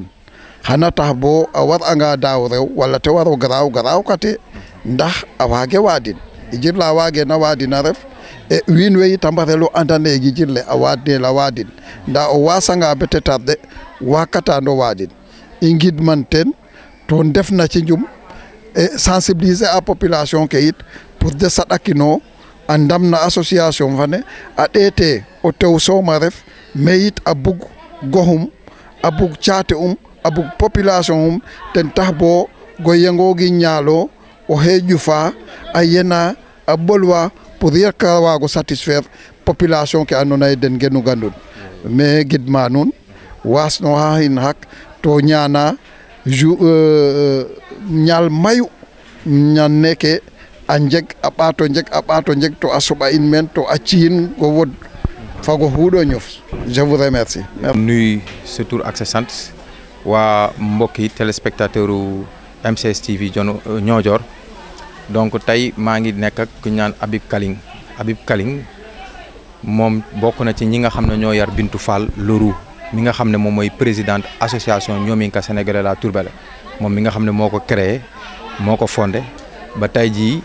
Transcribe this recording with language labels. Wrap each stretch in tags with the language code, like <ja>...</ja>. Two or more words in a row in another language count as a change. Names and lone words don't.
<srr>xana tax bo a war'anga daaw rew wala te waro garaaw kate ndax a waage waadin gijir la waageena waadin a ref e wiin we yit a mbarelo andane gijir le a waadnel a waadin ndaa o waasanga bete tarde waakatano waadin i ngidman ten to ndefna ci njum e sensibiliser a population ke yit</srr> <fr>pour de</fr> <srr>saɗakino a ndamna association fane a ɗeete o tew soom a ref mais yit a bug goxum a bug caate a bug population ten tax bo go yengoogi ñaalo o heeƴu fa a yena a ɓolwa pour yakka waago satisfaire population ke andoona yee den genu gandun mais gidma nuun waasno xa xin xaq to ñaana ñaal mayu ñaan neke a njeg a ɓaato njeg to a soɓa in meen to a ci'in go wod fago xuuɗo ñof</srr> <fr>je vous remercie.</fr> <wo>nuy sa tur ak sa sant waa mbokki téléspectateur u MCS TV Niodior donc tey maa ngi nekk ak ku ñu naan Habib Kaling moom bokk na ci ñi nga xam ne ñoo yar Bintou Fall Leroux mi nga xam ne moom mooy</wo> <fr>présidente association</fr> <wo>Ñoominka sénégalais la Turbel moom mi nga xam ne moo ko créé moo ko fondé ba tey jii</wo>